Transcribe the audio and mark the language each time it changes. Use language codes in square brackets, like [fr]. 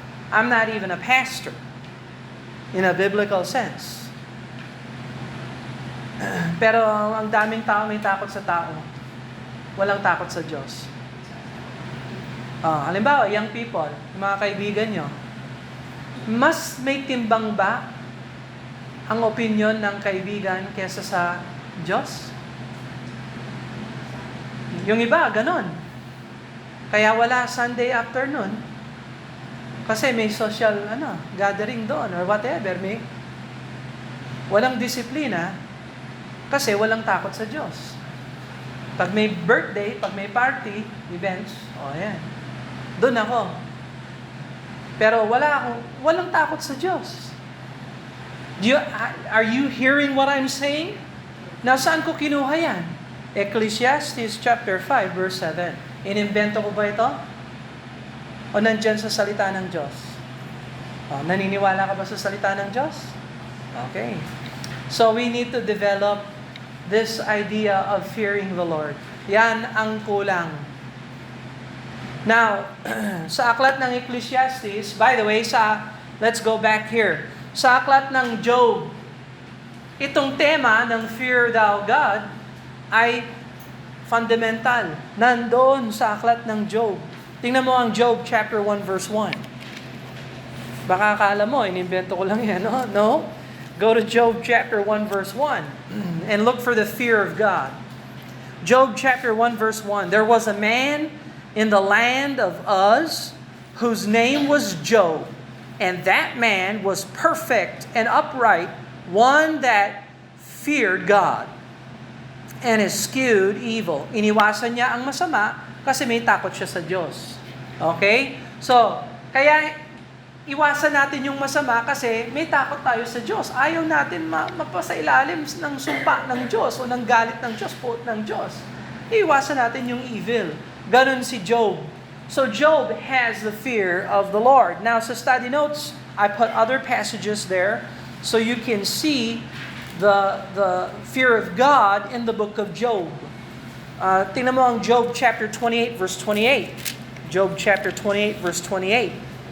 [en] I'm not even a pastor in a biblical sense. [tl] Pero ang daming tao may takot sa tao. Walang takot sa Diyos. Halimbawa, young people, mga kaibigan nyo, mas may timbang ba ang opinion ng kaibigan kesa sa Diyos? Yung iba, ganon. Kaya wala Sunday afternoon kasi may social gathering doon or whatever. Walang disiplina kasi walang takot sa Diyos. Pag may birthday, pag may party, events, yan. Doon ako. Pero walang takot sa Diyos. [en] Are you hearing what I'm saying? [tl] Now, saan ko kinuha yan? Ecclesiastes chapter 5, verse 7. Inimbento ko ba ito? O nandyan sa salita ng Diyos? Naniniwala ka ba sa salita ng Diyos? [en] Okay. So, we need to develop this idea of fearing the Lord. [tl] Yan ang kulang. [en] Now, [tl] sa aklat ng [en] Ecclesiastes, by the way, let's go back here. [tl] Sa aklat ng Job, itong tema ng fear thou God ay fundamental. Nandoon sa aklat ng Job. Tingnan mo ang Job chapter 1 verse 1. Baka akala mo, inimbento ko lang yan. No? [en] Go to Job chapter 1 verse 1 and look for the fear of God. Job chapter 1 verse 1. There was a man in the land of Uz, whose name was Job, and that man was perfect and upright, one that feared God, and eschewed evil. [tl] Iniwasan niya ang masama kasi may takot siya sa Diyos. Okay? So, kaya iwasan natin yung masama kasi may takot tayo sa Diyos. Ayaw natin mapasailalim ng sumpa ng Diyos o ng galit ng Diyos, puot ng Diyos. Iwasan natin yung evil. Ganon si Job. [en] So Job has the fear of the Lord. Now sa study notes, I put other passages there so you can see the fear of God in the book of Job. [tl] Tingnan mo ang Job chapter 28 verse 28. Job chapter 28 verse 28.